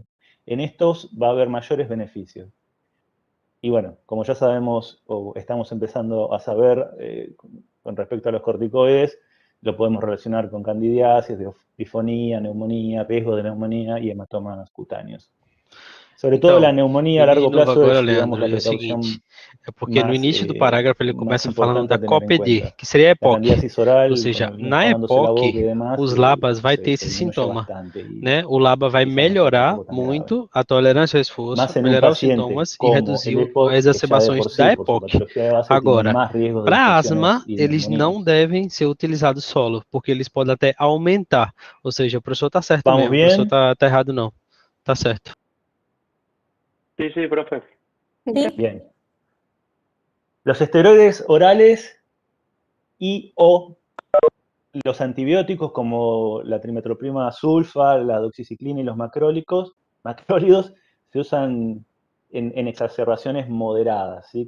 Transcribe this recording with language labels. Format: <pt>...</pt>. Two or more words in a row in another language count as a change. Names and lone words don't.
<es>En estos va a haber mayores beneficios. Y bueno, como ya sabemos, o estamos empezando a saber con respecto a los corticoides, lo podemos relacionar con candidiasis, difonía, neumonía, riesgo de neumonía y hematomas cutáneos. Sobre todo la neumonía a largo plazo</es> <pt>agora,</pt> <es>es, digamos, Leandro, la</es> <pt>é o</pt> <es>precaución</es> <pt>seguinte, é porque no início do parágrafo ele</pt> <es>más</es> <pt>começa falando</pt> <es>importante</es> <pt>da</pt> <es>a tener en</es> <pt>COPD,</pt> <es>cuenta.</es> <pt>que seria a</pt> <es>La</es> <pt>EPOC.</pt> <es>candidiasis oral,</es> <pt>Ou seja,</pt> <es>con el niño</es> <pt>na</pt> <es>tapándose la boca y</es> <pt>EPOC,</pt> <es>demás,</es> <pt>os LABAs vai ter</pt> <es>se</es> <pt>esse</pt> <es>disminuye</es> <pt>sintoma,</pt> <es>bastante y</es> <pt>né? O LABA vai</pt> <es>quizás no sea</es> <pt>melhorar</pt> <es>tampoco tan grave.</es> <pt>muito a tolerância ao esforço,</pt> <es>Más en un</es> <pt>melhorar os</pt> <es>paciente</es> <pt>sintomas e</pt> <es>como</es> <pt>reduzir</pt> <es>el EPOC,</es> <pt>as</pt> <es>que ya de</es> <pt>exacerbações</pt> <es>por</es> <pt>da</pt> <es>sí, por su</es> <pt>EPOC.</pt> <es>patología de base, tiene</es> <pt>Agora,</pt> <es>más riesgos de</es> <pt>para</pt> <es>infecciones</es> <pt>asma,</pt> <es>y</es> <pt>eles não</pt> <es>neumonías.</es> <pt>devem ser utilizados solo, porque eles podem até aumentar. Ou seja, o professor está certo</pt> <es>¿Vamos</es> <pt>mesmo, o professor</pt> <es>bien?</es> <pt>tá errado não. Tá certo.</pt> <es>Sí, sí, profe. Sí. Bien. Los esteroides orales y o los antibióticos como la trimetoprimida sulfa, la doxiciclina y los macrólidos se usan en exacerbaciones moderadas, ¿sí?</es>